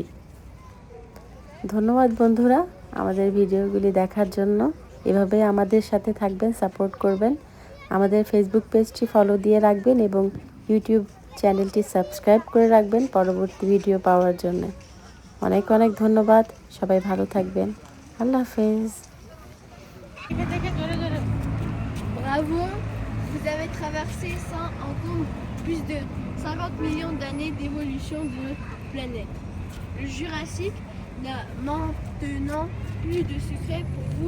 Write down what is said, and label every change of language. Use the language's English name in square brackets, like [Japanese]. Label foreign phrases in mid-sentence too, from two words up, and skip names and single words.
[Bangla] ধন্যবাদ বন্ধুরা আমাদের ভিডিওগুলি দেখার জন্য। এভাবে আমাদের সাথে থাকবেন, সাপোর্ট করবেন। আমাদের ফেসবুক পেজটি ফলো দিয়ে রাখবেন এবং ইউটিউব চ্যানেলটি সাবস্ক্রাইব করে রাখবেন পরবর্তী ভিডিও পাওয়ার জন্য। অনেক অনেক ধন্যবাদ, সবাই ভালো থাকবেন। আল্লাহ হাফেজ। [French] Bravo, vous avez traversé sans encombre plus de 50 millions d'années d'évolution de notre planète. Le Jurassique n'a maintenant plus de secret pour vous.